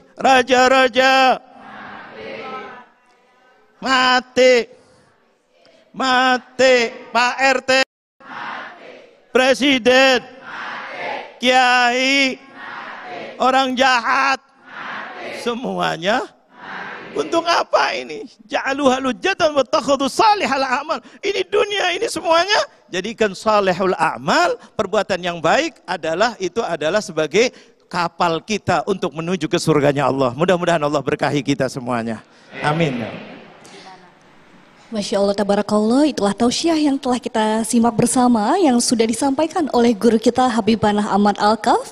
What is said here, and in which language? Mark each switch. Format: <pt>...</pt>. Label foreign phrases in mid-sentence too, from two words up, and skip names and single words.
<id>Raja-raja. Mati. Pak RT. Presiden, kiai, orang jahat, semuanya. Untuk apa ini?</id> <ar>جعلوها لجة واتخذوا صالح الأعمال.</ar> <id>Ini dunia ini semuanya jadikan</id> <ar>صالح الأعمال,</ar> <id>perbuatan yang baik itu adalah sebagai kapal kita untuk menuju ke surganya Allah. Mudah-mudahan Allah berkahi kita semuanya. Amin.</id> <ar>ما شاء الله تبارك الله,</ar> <id>itulah tausiah yang telah kita simak bersama yang sudah disampaikan oleh guru kita Habibanah Ahmad Al-Kaf.</id>